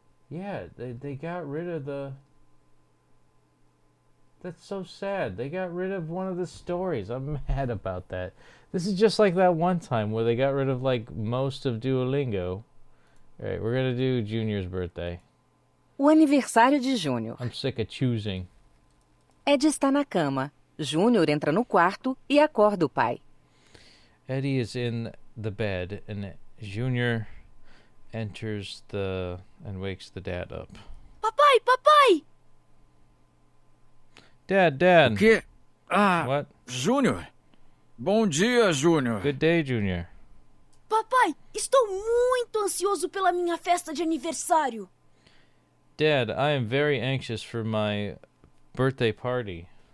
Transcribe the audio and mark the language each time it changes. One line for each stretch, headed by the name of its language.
English: Yeah, they got rid of the... That's so sad. They got rid of one of the stories. I'm mad about that. This is just like that one time where they got rid of like most of Duolingo. Alright, we're gonna do Junior's birthday.
Portuguese: O aniversário de Júnior.
English: I'm sick of choosing.
Portuguese: Ed está na cama. Júnior entra no quarto e acorda o pai.
English: Eddie is in the bed and Junior enters and wakes the dad up.
Portuguese: Papai, papai!
English: Dad.
Portuguese: O quê? Ah,
English: What?
Portuguese: Júnior. Bom dia, Júnior.
English: Good day, Junior.
Portuguese: Papai, estou muito ansioso pela minha festa de aniversário.
English: Dad, I am very anxious for my birthday party.